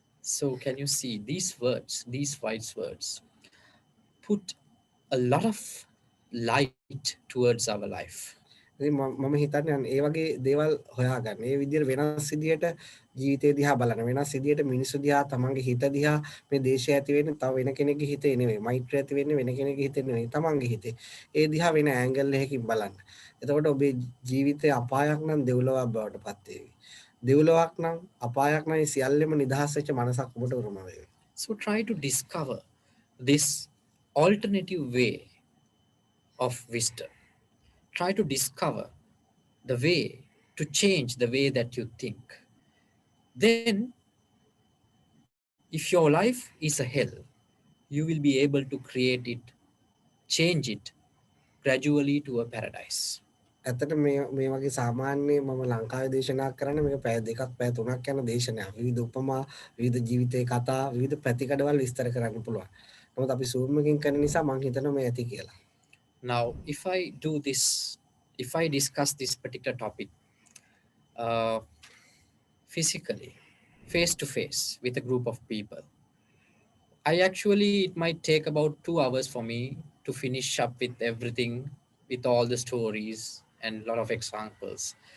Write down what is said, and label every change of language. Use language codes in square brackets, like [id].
[en] So can you see these words, these wise words, put a lot of light towards our life. [si] ඉතින් මම හිතන්නේ ඒ වගේ දේවල් හොයාගන්න. ඒ විදිහට වෙනස් විදිහට ජීවිතය දිහා බලන වෙනස් විදිහට මිනිස්සු දිහා තමන්ගේ හිත දිහා මේ දේශය ඇති වෙන්නේ තව වෙන කෙනෙක්ගේ හිතේ නෙවෙයි. මෛත්‍රිය ඇති වෙන්නේ වෙන කෙනෙක්ගේ හිතේ නෙවෙයි තමන්ගේ හිතේ. ඒ දිහා වෙන ඇන්ගල් එකකින් බලන්න. එතකොට ඔබේ ජීවිතේ අපායක් නම් දෙව්ලොවක් බවට පත් වේවි. දෙව්ලොවක් නම් අපායක් නම් සියල්ලෙම නිදහස් වෙච්ච මනසක් ඔබට උරුම වේවි. [en] So try to discover this alternative way of wisdom. Try to discover the way to change the way that you think. Then, if your life is a hell, you will be able to create it, change it gradually to a paradise. [si] ඇත්තට මේ වගේ සාමාන්‍ය මම ලංකාවේ දේශනා කරන්නේ මේක පැය දෙකක් පැය තුනක් යන දේශනයක්. විවිධ උපමා, විවිධ ජීවිතේ කතා, විවිධ පැතිකඩවල් විස්තර කරන්න පුළුවන්. නමුත් අපි Zoom එකකින් කරන නිසා මම හිතනවා මේ ඇති කියලා. [en] Now, if I discuss this particular topic physically, face to face with a group of people, it might take about 2 hours for me to finish up with everything, with all the stories and a lot of examples.